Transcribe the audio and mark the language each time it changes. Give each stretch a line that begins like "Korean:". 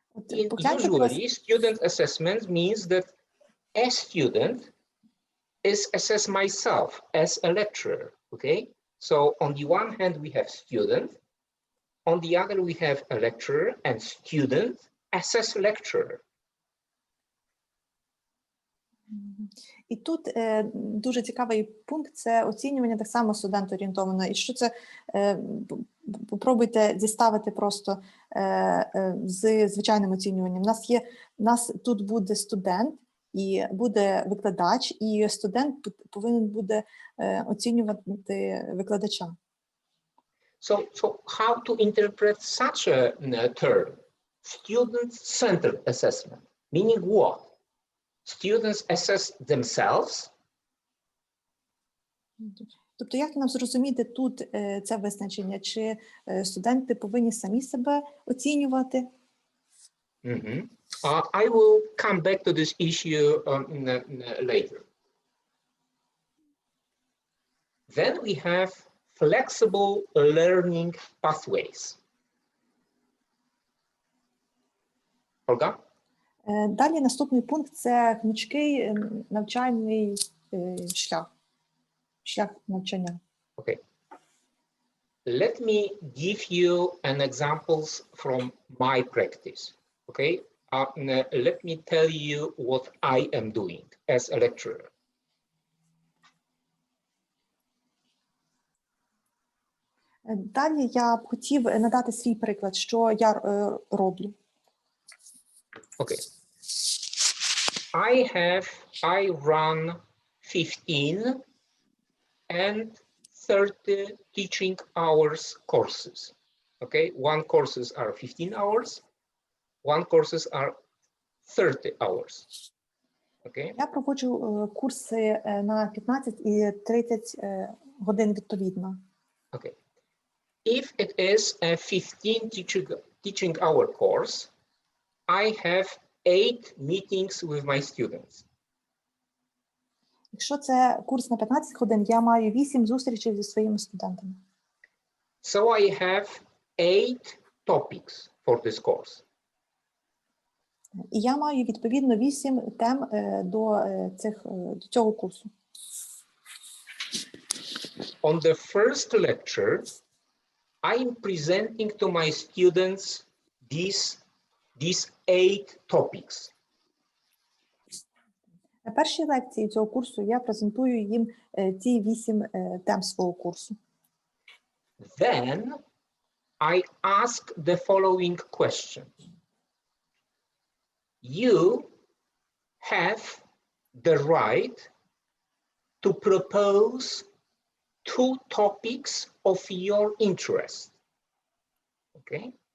English: Usually, student assessment means that a student is assess myself as a lecturer, okay? So on the one hand, we have student, on the other, we have a lecturer, and student assess lecturer.
Ukrainian: І тут дуже цікавий пункт – це оцінювання так само студент-орієнтовано. І що це, попробуйте зіставити просто з звичайним оцінюванням. У нас тут буде студент, і буде викладач, і студент повинен буде оцінювати викладача.
English: So how to interpret such a term? Student-centered assessment, meaning what? Students assess themselves?
Ukrainian: Тобто, як нам зрозуміти тут це визначення? Чи студенти повинні самі себе оцінювати?
English: I will come back to this issue later. Then we have flexible learning pathways. Olga?
Ukrainian: Далі наступний пункт – це гнучкий навчальний шлях навчання.
English: Okay. Let me give you an examples from my practice. Okay. Let me tell you what I am doing as a lecturer.
Ukrainian: Далі я б хотів надати свій приклад, що я роблю.
English: Okay. I run 15 and 30 teaching hours courses. Okay, one courses are 15 hours, one courses are 30 hours. Okay.
Ukrainian: Я проводжу курси на 15 і 30 годин відповідно.
English: Okay. If it is a 15 teaching hour course, I have 8 meetings with my students.
Ukrainian: Якщо це курс на 15 годин, я маю 8 зустрічей зі своїми студентами.
English: So I have 8 topics for this course.
Ukrainian: І я маю відповідно 8 тем до цього курсу.
English: On the first lecture, I'm presenting to my students these 8 topics.
Ukrainian: На першій лекції цього курсу я презентую їм ці 8 тем свого курсу.
English: Then I ask the following question. You have the right to propose 2 topics of your interest. Okay?